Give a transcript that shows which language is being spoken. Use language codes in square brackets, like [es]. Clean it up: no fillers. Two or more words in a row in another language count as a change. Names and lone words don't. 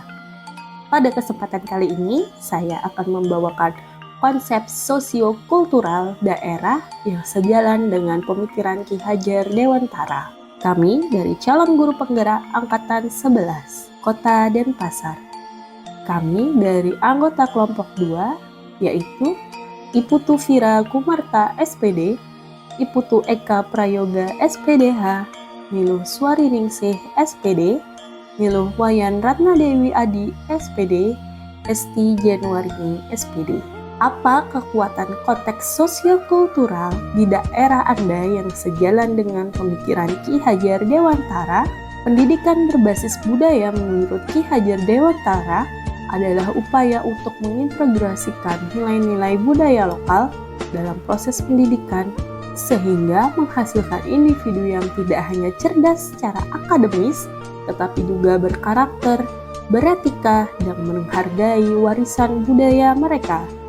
[id] Pada kesempatan kali ini, saya akan membawakan konsep sosiokultural daerah yang sejalan dengan pemikiran Ki Hajar Dewantara. Kami dari calon guru penggerak Angkatan 11, Kota Denpasar. Kami dari anggota kelompok 2, yaitu Iputu Vira Kumarta SPD, Iputu Eka Prayoga SPDH, Miluh Swariningsih SPD, Miluh Wayan Ratnadewi Adi SPD, Esti Januarini SPD. Apa kekuatan konteks sosiokultural di daerah Anda yang sejalan dengan pemikiran Ki Hajar Dewantara? Pendidikan berbasis budaya menurut Ki Hajar Dewantara adalah upaya untuk mengintegrasikan nilai-nilai budaya lokal dalam proses pendidikan sehingga menghasilkan individu yang tidak hanya cerdas secara akademis, tetapi juga berkarakter, beretika, dan menghargai warisan budaya mereka.